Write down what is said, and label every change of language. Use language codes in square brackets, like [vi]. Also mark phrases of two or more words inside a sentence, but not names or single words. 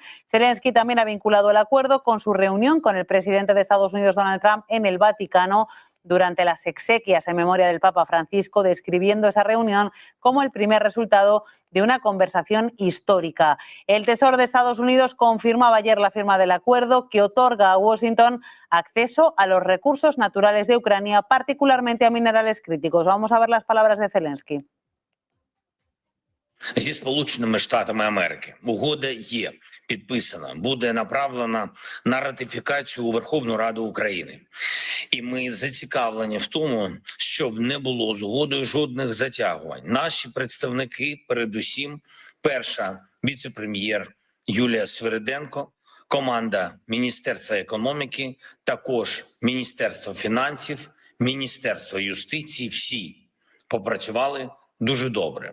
[es] Zelensky también ha vinculado el acuerdo con su reunión con el presidente de Estados Unidos, Donald Trump, en el Vaticano durante las exequias en memoria del Papa Francisco, describiendo esa reunión como el primer resultado de una conversación histórica. El Tesoro de Estados Unidos confirmaba ayer la firma del acuerdo que otorga a Washington acceso a los recursos naturales de Ucrania, particularmente a minerales críticos. Vamos a ver las palabras de Zelensky. [uk] Зі Сполученими Штатами Америки. Угода є підписана, буде направлена на ратифікацію у Верховну Раду України. І ми зацікавлені в тому, щоб не було з угодою жодних затягувань. Наші представники, передусім, перша віце-прем'єр Юлія Свириденко, команда Міністерства економіки, також Міністерство фінансів, Міністерство юстиції, всі попрацювали дуже добре.